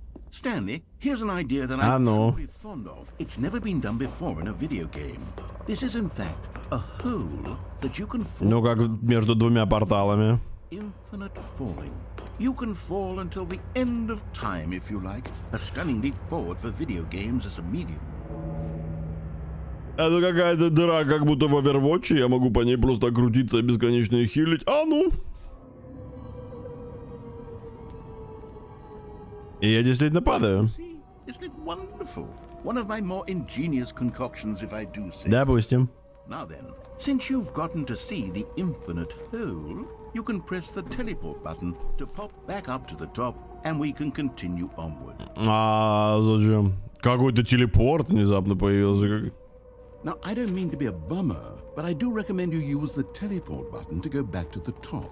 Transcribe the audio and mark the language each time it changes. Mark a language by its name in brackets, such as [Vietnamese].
[English] Stanley, here's an idea that I'm very fond of. It's never been done before in a video game. This is in fact a hole that you can fall. [Russian] Ну, как между двумя порталами. [English] Infinite falling. You can fall until the end of time if you like. A stunning leap forward for video games as a medium. [Russian] Это какая-то дыра, как будто в Overwatch. Я могу по ней просто крутиться и бесконечно хилить. А ну! И я действительно падаю. [English] Isn't it wonderful? One of my more ingenious concoctions, if I do say. [Russian] Допустим. [English] Now then, since you've gotten to see the infinite hole, you can press the teleport button to pop back up to the top, and we can continue onward. [Russian] А зачем? Какой-то телепорт внезапно появился. [English] Now, I don't mean to be a bummer, but I do recommend you use the teleport button to go back to the top.